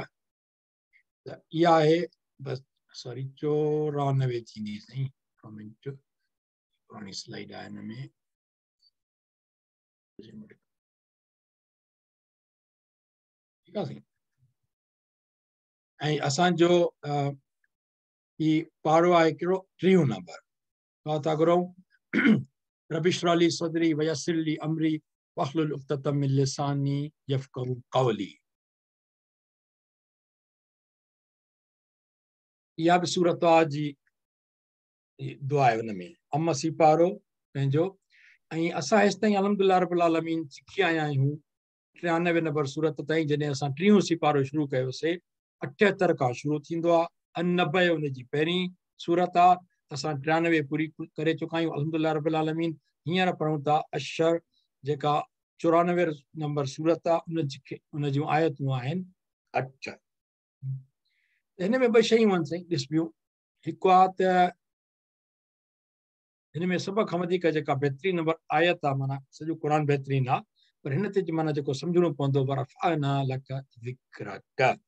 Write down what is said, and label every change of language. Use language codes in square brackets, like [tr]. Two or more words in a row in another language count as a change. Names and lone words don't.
[sd] त इहा आहे बसि सॉरी 94 थींदी साईं, कमेंट पुराणी स्लाइड आहे हिन में। ठीकु आहे साईं। ऐं असांजो ही पाड़ो आहे कहिड़ो? 3 नंबर। था घुरूं [ar] رب اشرح لي صدري ويسر لي أمري واحلل عقدة من لساني يفقهوا قولي. [sd] इहा बि सूरत जी दुआ आहे हुन में। अमसी पारो पंहिंजो। ऐं असां हेसि ताईं [ar] الحمد لله رب العالمين [sd] सिखी आया आहियूं 93 नंबर सूरत ताईं। जॾहिं असां 3 सिपारो शुरू कयोसीं, 78 खां शुरू थींदो आहे। 90 हुनजी पहिरीं सूरत आहे। असां 93 पूरी करे चुका आहियूं [ar] الحمد لله رب العالمين. [sd] हींअर पढ़ूं था अशर, जेका 94 नंबर सूरत आहे। उन जूं आयतूं आहिनि 8। हिन में 2 शयूं आहिनि साईं ॾिसबियूं। हिकु आहे त हिन में सभ खां वधीक जेका बहितरीन नंबर आयत आहे, माना सॼो क़ुर बहितरीन आहे, पर हिन ते माना जेको सम्झणो पवंदो [ar] ورفعنا لك ذكرك.